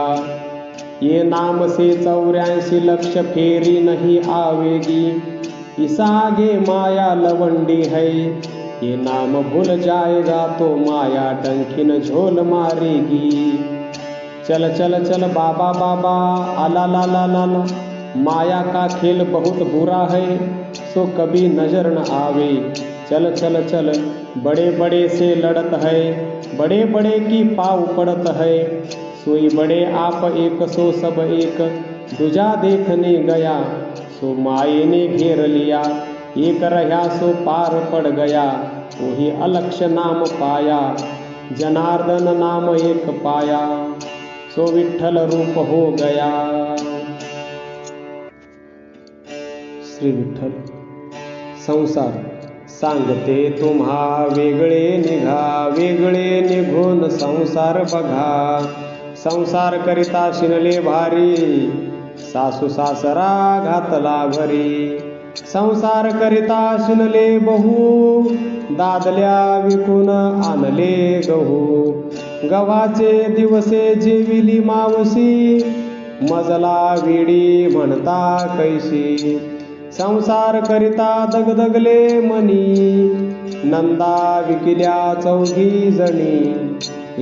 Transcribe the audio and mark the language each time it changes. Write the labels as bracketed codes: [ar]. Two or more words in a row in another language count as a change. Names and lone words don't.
[hi] ये नाम से 84 लक्ष फेरी नहीं आवेगी। इस आगे माया लवंडी है, ये नाम भूल जाएगा तो माया डंकिन झोल मारेगी। चल चल चल बाबा बाबा आला ला ला ला ला, माया का खेल बहुत बुरा है, सो कभी नजर न आवे। चल चल चल बड़े बड़े से लड़त है, बड़े बड़े की पाव पड़त है। सोई बड़े आप एक सो सब एक, दूजा देखने गया सो माये ने घेर लिया। एक रहा सो पार पड़ गया, वही अलक्ष नाम पाया। जनार्दन नाम एक पाया, सो विठ्ठल रूप हो गया। श्री विठ्ठल। [mr] संसार सांगते तुम्हा वेगळे निघा, वेगळे निघून संसार बघा। संसार करिता शिनले भारी, सासू सासरा घातला भरी। संसार करिता शिनले बहु, दादल्या विकून आणले गहू। गव्हाचे दिवसे जेविली मावशी, मजला विडी म्हणता कैशी। संसार करिता दगदगले मनी, नंदा विकिल्या 4 जणी।